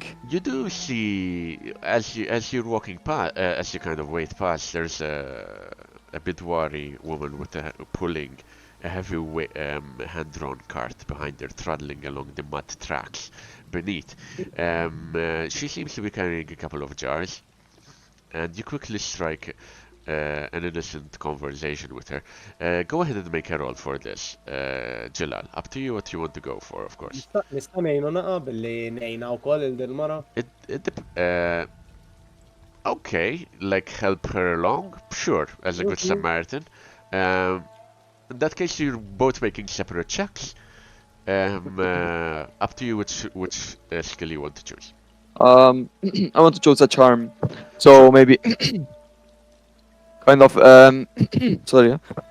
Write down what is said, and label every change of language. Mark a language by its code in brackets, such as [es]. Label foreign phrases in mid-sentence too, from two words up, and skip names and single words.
[en] You do see, as you're walking past, as you kind of wait past, there's a Bidwari woman with pulling a heavy hand-drawn cart behind her, traveling along the mud tracks beneath. She seems to be carrying a couple of jars, and you quickly strike an innocent conversation with her. Go ahead and make a roll for this, Jalal. Up to you what you want to go for, of course. [mt] Nista' ngħinu naqa' billi ngħinha wkoll il-mara. [en] Okay, like help her along? Sure, as a good Samaritan. In that case, you're both making separate checks. Up to you which skill you want to choose. I want to choose a charm, so maybe kind of sorry.